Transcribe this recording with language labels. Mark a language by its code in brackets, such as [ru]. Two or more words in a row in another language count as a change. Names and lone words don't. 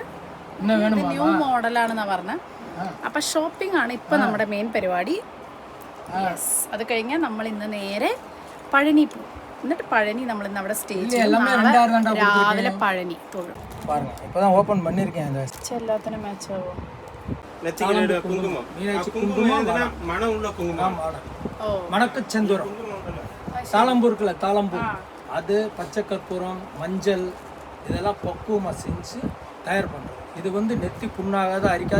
[ml] ന്യൂ മോഡലാണെന്നാ പറഞ്ഞത്. അപ്പം ഷോപ്പിംഗ് ആണ് ഇപ്പം നമ്മുടെ മെയിൻ പരിപാടി. യെസ്, അത് കഴിഞ്ഞാൽ നമ്മൾ ഇന്ന് നേരെ പഴനി പോകും. എന്നിട്ട് പഴനി നമ്മൾ ഇന്ന് അവിടെ സ്റ്റേ ചെയ്യും. രാവിലെ പഴനി തൊഴും. എല്ലാത്തിനും മാച്ച് ആവോ? [ta] மணக்கச்சந்தூரம் தாளம்பூ இருக்குல்ல, தாளம்பூ அது பச்சை கற்பூரம் மஞ்சள் இதெல்லாம் பக்குவமாக செஞ்சு தயார் பண்ணுறோம். இது வந்து நெத்தி புண்ணாகாத அரிக்காது.